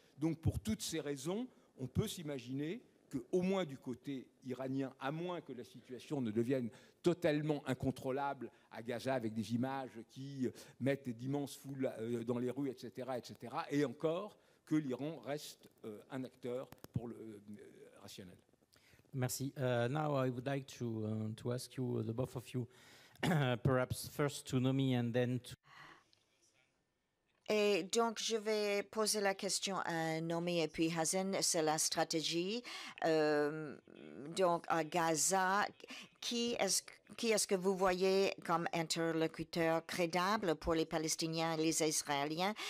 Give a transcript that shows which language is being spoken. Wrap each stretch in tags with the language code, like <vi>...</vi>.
<fr>Donc pour toutes ces raisons, on peut s'imaginer qu'au moins du côté iranien, à moins que la situation ne devienne totalement incontrôlable à Gaza avec des images qui mettent d'immenses foules dans les rues, etc., etc., et encore que l'Iran reste un acteur pour le rationnel. Merci.</fr> <en>Now I would like to ask you, the both of you, perhaps first to Nomi and then to...</en> <fr>Et donc, je vais poser la question à Nomi et puis Hazen. C'est la stratégie. Donc, à Gaza, qui est-ce que vous voyez comme interlocuteur crédible pour les Palestiniens et les Israéliens?</fr>